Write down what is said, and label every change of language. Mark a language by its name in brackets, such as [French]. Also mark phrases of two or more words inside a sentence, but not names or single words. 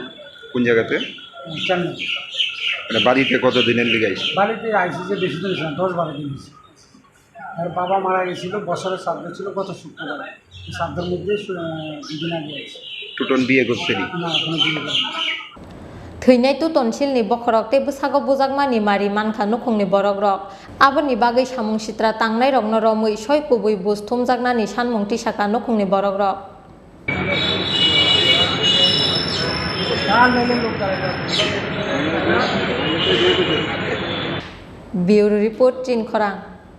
[Bangla] কোন জায়গাতে চেন্নাই মানে বাড়িতে কতদিনের লিগে আইছে বাড়িতে আইসি যে বেশি দিন 10-12 দিন হয়েছে আর বাবা মারা গেছিল, বছরের শ্রাদ্ধ ছিল গত শুক্রবার। এই শ্রাদ্ধের মধ্যে 2 দিন আগে আছে। টুটন বিয়ে করছেনি? না, এখনো বিয়ে করেনি। [Kok Borok] थैनाय तु तनसिलनि बखरक ते बुसागो बुजागमानि मारि मानखा नुखुंनि बरक रक आबोनि बागै सामुं सित्रा तांनाय रक नरमै सय कुबै बुस थुमजागनानि सानमुं तिसाका नुखुंनि बरक रक [English] bureau report [Kok Borok] चिन खरां।